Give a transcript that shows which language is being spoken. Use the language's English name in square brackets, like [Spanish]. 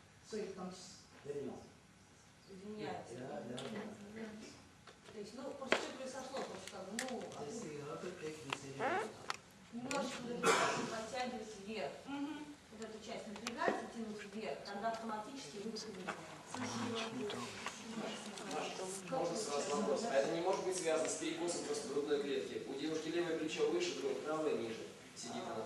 [English] So it comes very long. [Russian] Извиняйте. То есть, просто что произошло, просто как бы, [English] You have to take this area. [Russian] немножечко подтягивать вверх. Вот эту часть напрягать и тянуть вверх, тогда автоматически выдох идет. Можно сразу вопрос. А это не может быть связано с перекосом просто грудной клетки? У девушки левое плечо выше, правое ниже сидит она.